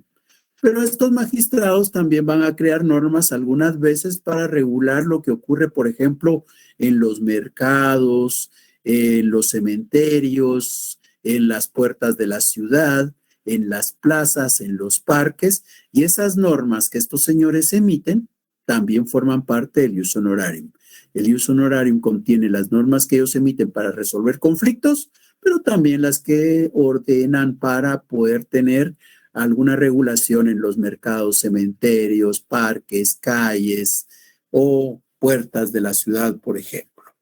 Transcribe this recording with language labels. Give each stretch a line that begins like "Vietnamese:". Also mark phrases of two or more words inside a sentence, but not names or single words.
Spanish: Pero estos magistrados también van a crear normas algunas veces para regular lo que ocurre, por ejemplo, en los mercados, en los cementerios, en las puertas de la ciudad, en las plazas, en los parques, y esas normas que estos señores emiten también forman parte del
Latin: ius honorarium.
Spanish: El
Latin: ius honorarium
Spanish: contiene las normas que ellos emiten para resolver conflictos, pero también las que ordenan para poder tener alguna regulación en los mercados, cementerios, parques, calles o puertas de la ciudad, por ejemplo.